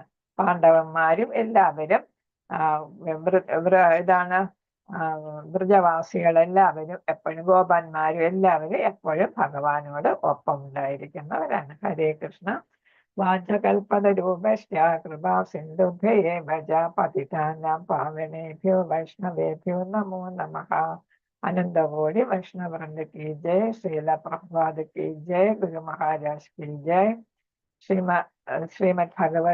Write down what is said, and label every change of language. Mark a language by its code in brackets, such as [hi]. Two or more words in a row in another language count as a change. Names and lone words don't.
[ml] പാണ്ഡവന്മാരും എല്ലാവരും ബ്രജവാസികളെല്ലാവരും എപ്പോഴും, ഗോപന്മാരും എല്ലാവരും എപ്പോഴും ഭഗവാനോട് ഒപ്പം ഉണ്ടായിരിക്കുന്നവരാണ്. ഹരേ കൃഷ്ണ. [sa] വാചകൽപതരൂപശ്ച കൃപാ സിന്ധുഭ്യൈവ ച പതിതാനാം പാവനേഭ്യോ വൈഷ്ണവേഭ്യോ നമോ നമഃ. അനന്തകോടി വൈഷ്ണവവൃന്ദ [hi] की जय, श्रील प्रभुपाद की जय, गुरु महाराज की जय. श्रीमद् भगवत